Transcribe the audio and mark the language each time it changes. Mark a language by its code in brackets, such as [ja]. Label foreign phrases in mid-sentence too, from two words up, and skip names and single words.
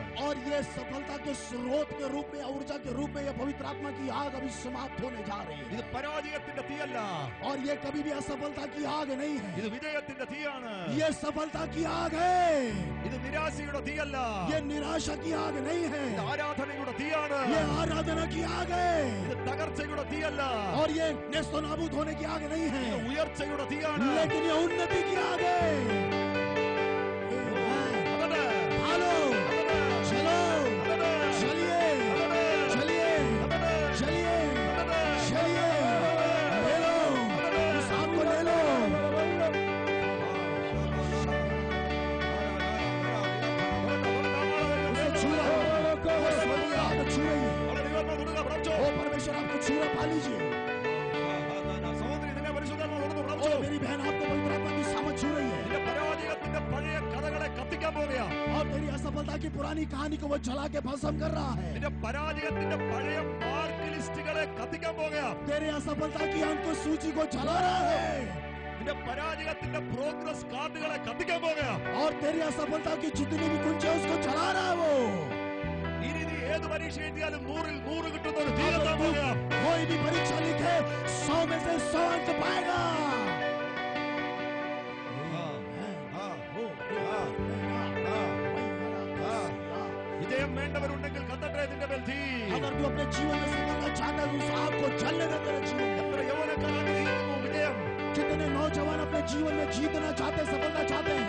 [hi] और ये सफलता के स्रोत के रूप में, ऊर्जा के रूप में, ये पवित्र आत्मा की आग अभी समाप्त होने जा रही है. [ml] ഇത് പരാജയത്തിന്റെ തീയല്ല, [hi] और ये कभी भी असफलता की आग नहीं है. [ml] ഇത് വിജയത്തിന്റെ തീയാണ്. [hi] ये सफलता की आग है. [ml] ഇത് നിരാശയുടെ തീയല്ല, [hi] ये निराशा की आग नहीं है. [ml] ഇത് ആരാധനയുടെ തീയാണ്. [hi] ये आराधना की आग है. [ml] ഇത് തകർച്ചയുടെ തീയല്ല, [hi] और ये नेस्तो नाबूद होने की आग नहीं है, [ml] ഇത് ഉയർച്ചയുടെ തീയാണ്. [hi] लेकिन ये उन्नति की आग है. [ml] അതെ, [hi] हालो, चलो, चलिए, चलिए, चलिए, चलिए, ले लो, उस आग को ले लो. उसे छुआ, वो स्वर्गीय आग छुएगी. ओ परमेश्वर आपको छुआ, पा लीजिए. [ml] സഹോദരി, നിന്നെ പരിശുദ്ധാത്മാവ് തുറന്ന് ओ പ്രാപിച്ചോ? [hi] मेरी बहन, आपको पवित्र आत्मा की सामत छू रही है. [ml] നിന്റെ പരാജയത്തിന്റെ പഴയ കഥകളെ കത്തിക്കാൻ പോകുക. [hi] और तेरी असफलता की पुरानी कहानी को वो जला के भस्म कर रहा है. [ml] നിന്റെ പരാജയത്തിന്റെ പഴയ [en] mark lists [ml] കത്തിക്കാൻ പോകുക. [hi] तेरे असफलता की अंक सूची को जला रहा है. [ml] നിന്റെ പരാജയത്തിന്റെ [en] progress cards [ml] കത്തിക്കാൻ പോകുക. [hi] और तेरी असफलता की जितनी भी कुंजी है उसको जला रहा है वो. [ml] ഇനി നീ ഏത് പരീക്ഷ എഴുതിയാലും 100ൽ 100 കിട്ടുന്ന ഒരു തീരത്താൻ പോകുക. [hi] कोई भी परीक्षा लिखे 100 में से 100 अंक पाएगा. [ml] വിജയം വേണ്ടവരുണ്ടെങ്കിൽ കത്തട്ടെ നിന്റെ മേൽ തീ. [hi] अगर तू अपने जीवन में सफलता चाहता है तो उस आग को जलने दे तेरे जीवन में. [ml] എത്ര യൗവനക്കാരാണ് ജീവിക്കുന്നു വിജയം. [hi] कितने नौजवान अपने जीवन में जीतना चाहते हैं, सफलता चाहते हैं.